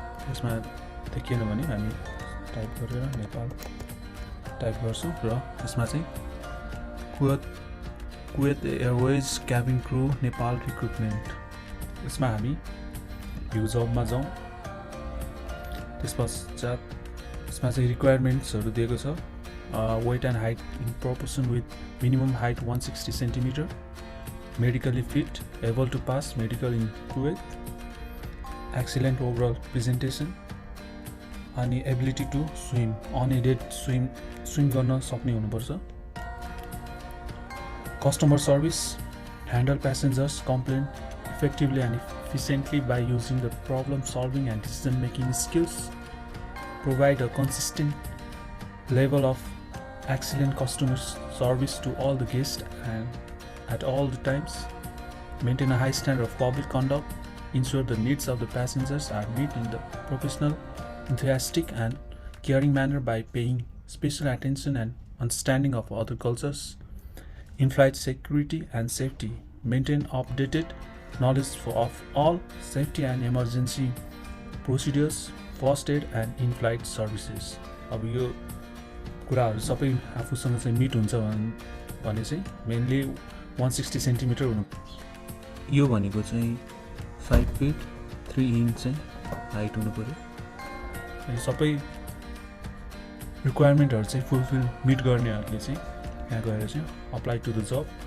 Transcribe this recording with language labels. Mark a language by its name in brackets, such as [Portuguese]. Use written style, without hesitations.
[Nepali] यसमा देखिएन भने हामी टाइप गरेर नेपाल टाइप गर्छौँ र यसमा चाहिँ Kuwait Airways cabin crew Nepal recruitment यसमा हामी भ्यू जबमा जाउँ। त्यसपश्चात यसमा चाहिँ रिक्वायरमेन्ट्सहरू दिएको छ। [English] weight and height in proportion with minimum height 160 centimetre, medically fit, able to pass medical in Kuwait, excellent overall presentation, अनि ability to swim, unaided swim [Nepali] गर्न सक्ने हुनुपर्छ। [English] Customer service, handle passengers complaint effectively and efficiently by using the problem solving and decision making skills, provide a consistent level of excellent customer service to all the guests and at all the times, maintain a high standard of public conduct, ensure the needs of the passengers are met in the professional, enthusiastic and caring manner by paying special attention and understanding of other cultures, in-flight security and safety, maintain updated knowledge of all safety and emergency procedures, first aid and in-flight services। [Nepali] अब यो कुराहरु सबै आफूसँग चाहिँ meet हुन्छ भने चाहिँ mainly 160 centimetre हुनु। यो भनेको चाहिँ 5 फिट 3 इंच चाहिँ हाइट हुनु पर्यो। यो सबै रिक्वायरमेन्टहरु चाहिँ फुलफिल मिट गर्नेहरुले चाहिँ यहाँ गएर चाहिँ [English] Apply to the job.